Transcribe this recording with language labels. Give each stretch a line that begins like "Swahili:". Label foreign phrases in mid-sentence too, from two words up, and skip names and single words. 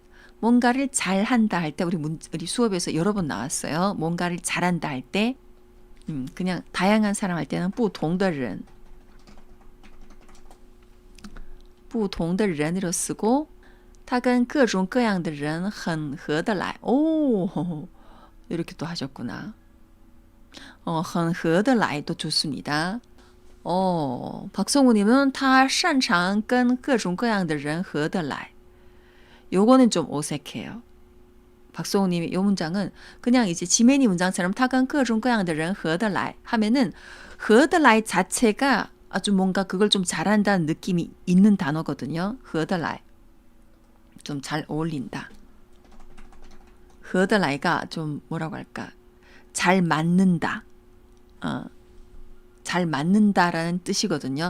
Korean: 뭔가를 잘한다 할 때 우리 수업에서 여러 번 나왔어요. 뭔가를 잘한다 할 때 그냥 다양한 사람 할 때는
Chinese: 不同的人不同的人
Korean: 으로 쓰고
Chinese: 他跟各种各样的人很合得来.
Korean: 오, 이렇게 또 하셨구나.
Chinese: 很合得来
Korean: 도 좋습니다.
Chinese: 박성우님은 他擅长跟各种各样的人合得来.
Korean: 요거는 좀 어색해요. 박성우님이 요 문장은 그냥 이제 지메니 문장처럼
Chinese: 他跟各种各样的人合得来
Korean: 하면은 合得来 자체가 아주 뭔가 그걸 좀 잘한다는 느낌이 있는 단어거든요. 合得来 좀 잘 어울린다. 合得来가 좀 뭐라고 할까? 잘 맞는다. 잘 맞는다라는 뜻이거든요.